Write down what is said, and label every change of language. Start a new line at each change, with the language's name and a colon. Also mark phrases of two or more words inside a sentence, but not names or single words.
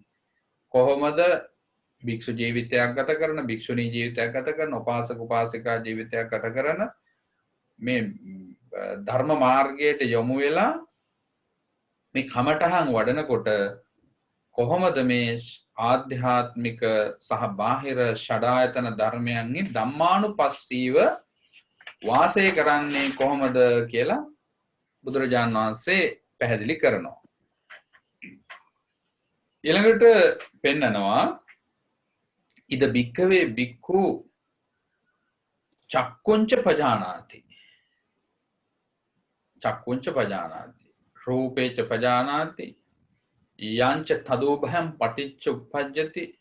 Sinhala: කොහොමද භික්ෂු ජීවිතයක් ගත කරන, භික්ෂුණී ජීවිතයක් ගත කරන, උපාසක උපාසිකා ජීවිතයක් ගත කරන මේ ධර්ම මාර්ගයට යොමු වෙලා මේ කමඨහන් වඩනකොට කොහොමද මේ ආධ්‍යාත්මික සහ බාහිර ෂඩායතන ධර්මයන්හි ධම්මානුපස්සීව වාසය කරන්නේ කොහොමද කියලා බුදුරජාණන් වහන්සේ පැහැදිලි කරනවා. ඊළඟට පෙන්නනවා
Pali: ඉද භික්ඛවේ භික්ඛු චක්කුංච පජානාති. චක්කුංච පජානාති, රූපේච පජානාති, යංච තදෝභයම් පටිච්ච උප්පජ්ජති,